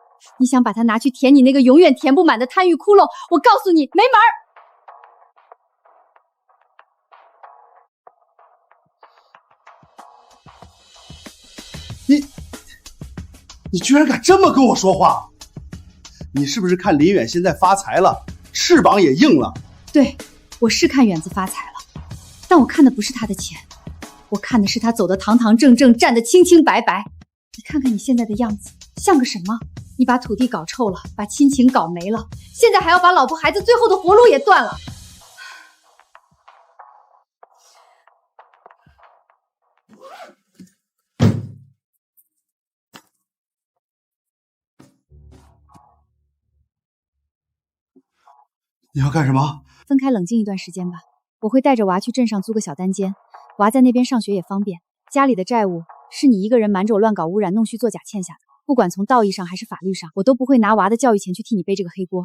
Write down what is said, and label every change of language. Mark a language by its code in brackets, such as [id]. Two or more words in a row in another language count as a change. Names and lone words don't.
[zh] 你想把它拿去填你那個永遠填不滿的貪欲窟窿，我告訴你，沒門兒！你居然敢這麼跟我說話？你是不是看林遠現在發財了，翅膀也硬了？對，我是看遠子發財了，但我看的不是他的錢，我看的是他走得堂堂正正，站得清清白白。你看看你現在的樣子，像個什麼？你把土地搞臭了，把親情搞沒了，現在還要把老婆孩子最後的活路也斷了。你要幹什麼？分開冷靜一段時間吧，我會帶着娃去鎮上租個小單間，娃在那邊上學也方便。家裡的債務是你一個人瞞着我亂搞污染、弄虛作假欠下的，不管從道義上還是法律上，我都不會拿娃的教育錢去替你背這個黑鍋。